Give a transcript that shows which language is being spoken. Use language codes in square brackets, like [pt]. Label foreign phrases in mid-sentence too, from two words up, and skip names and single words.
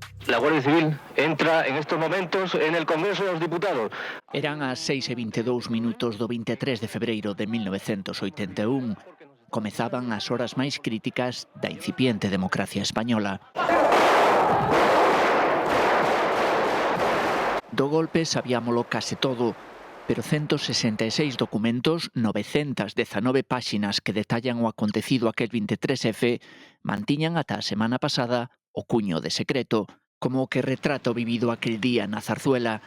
[es] La Guardia Civil entra en estos momentos en el Congreso de los Diputados. [gl] Eran as 6:22 do 23 de febreiro de 1981. Comezaban as horas máis críticas da incipiente democracia española. Do golpe sabíamolo case todo, pero 166 documentos, 919 páxinas que detallan o acontecido aquel 23F, mantiñan ata a semana pasada o cuño de secreto, como o que retrata o vivido aquel día na Zarzuela.